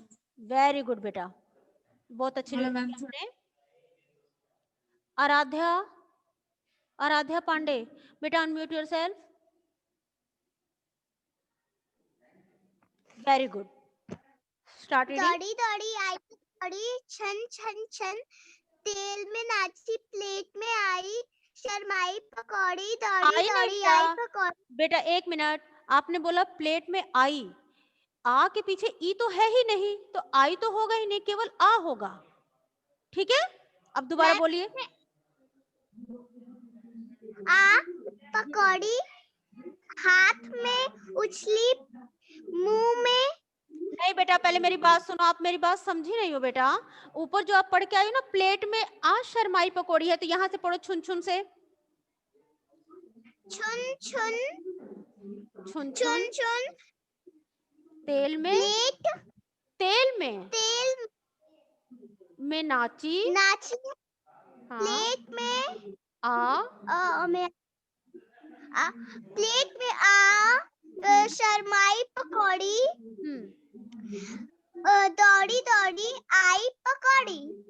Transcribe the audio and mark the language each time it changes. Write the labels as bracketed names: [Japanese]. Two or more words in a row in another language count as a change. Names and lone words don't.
[English] very good [Hindi] बेटा, बहुत अच्छी रीडिंग की आपने। आराध्या, आराध्या पांडे बेटा [English] unmute yourself. very good, start reading. [Hindi] दौड़ी दौड़ी आई पकौड़ी, छन छन छन तेल में नाची, प्लेट में आई शर्माई पकौड़ी। दौड़ी आई नहीं दौड़ी आई बेटा, पकौड़ी। बेटा एक मिनट, आपने बोला प्लेट में आई, आ के पीछे ई तो है ही नहीं, तो आई तो होगा ही नहीं, केवल आ होगा, ठीक है? अब दोबारा बोलिए। आ पकौड़ी, हाथ में उछली मुंह में। नहीं बेटा, पहले मेरी बात सुनो, आप मेरी बात समझी नहीं हो बेटा। ऊपर जो आप पढ़ के आई हो ना, प्लेट में आ शर्माई पकौड़ी है, तो यहाँ से पढ़ो छुन छुन से। छुन छुन छुन छुन छुन छुन तेल में, प्लेट तेल में तेल में नाची, नाची, हाँ प्लेट में आ प्लेट में आ शर्माई पकौड़ी। दौड़ी दौड़ी आई पकौड़ी,